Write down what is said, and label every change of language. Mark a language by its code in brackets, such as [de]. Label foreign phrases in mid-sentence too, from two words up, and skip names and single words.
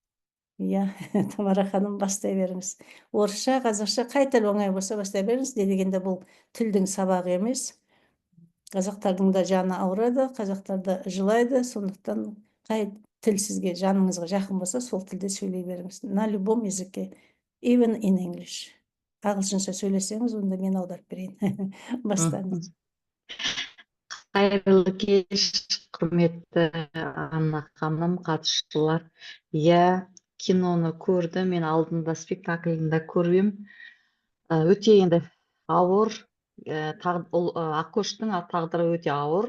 [kk] Тамара ханым, бастай беріңіз. Орысша, қазақша қай тіл оңай болса бастай беріңіз. Дегенде бұл тілдің сабағы емес. Қазақтардың да жаны ауырады, қазақтар да жылайды. Сондықтан қай тіл сізге жаныңызға жақын болса, сол тілде сөйлей беріңіз. [ru] На любом языке, [en] even in English. [kk] Ағылшынша сөйлесеңіз, онда мен аударып берейін. Бастаңыз. Қайырлы кеш, құрметті Анна ханым, қатысушылар. Киноны көрді, мен алдында спектакльді көргем. Өте енді ауыр, Ақкөштің тағдыры өте ауыр.